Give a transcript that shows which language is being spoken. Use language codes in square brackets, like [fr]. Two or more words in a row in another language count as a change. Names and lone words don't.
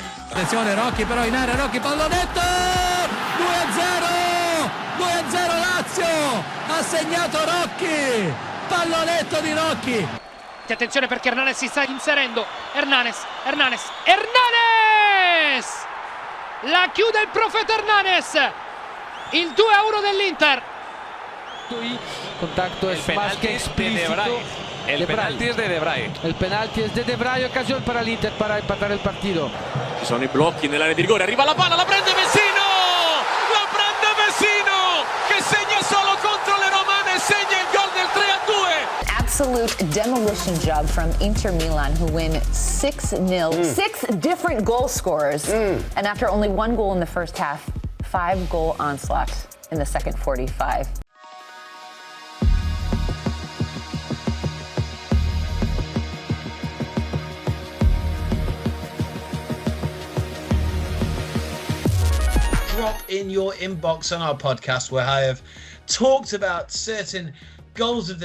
[it] Attenzione Rocchi però in area, Rocchi pallonetto, 2-0 Lazio, ha segnato Rocchi, pallonetto di Rocchi. Attenzione perché Hernanes si sta inserendo, Hernanes, la chiude il profeta Hernanes, il 2-1 dell'Inter. [es] Contacto es más que explícito. El penalti es de Debray. El penalti es de Debray, ocasión para l'Inter para empatar el partido. [it] Ci sono i blocchi nell'area di rigore, arriva la palla, la prende Vecino! La prende Vecino! Che segna solo contro le romane, segna il gol del 3-2! [en] Absolute demolition job from Inter Milan, who win 6-0. 6 different goal scorers. And after only 1 goal in the first half, 5-goal onslaught in the second 45. Drop in your inbox on our podcast where I have talked about certain goals of